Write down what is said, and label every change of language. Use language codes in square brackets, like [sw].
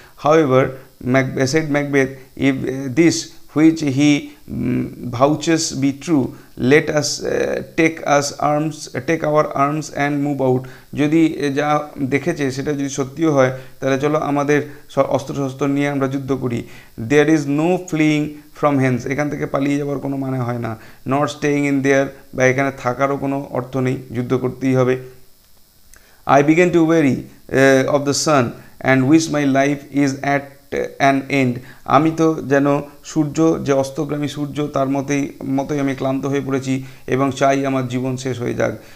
[en] However said Macbeth, if this which he vouches be true, let us take our arms and move out. [bn] যদি যা দেখেছে সেটা যদি সত্যিও হয় তাহলে চলো আমাদের অস্ত্রশস্ত্র নিয়ে আমরা যুদ্ধ করি। [en] There is no fleeing from hence, [bn] এখান থেকে পালিয়ে যাওয়ার কোনো মানে হয় না। [en] Not staying in there, [bn] বা এখানে থাকারও কোনো অর্থ নেই, যুদ্ধ করতেই হবে। [en] I began to weary of the sun and wish my life is at an end. [bn] আমি তো যেন সূর্য, যে অস্তগামী সূর্য, তার মতোই আমি ক্লান্ত হয়ে পড়েছি এবং চাই আমার জীবন শেষ হয়ে যাক।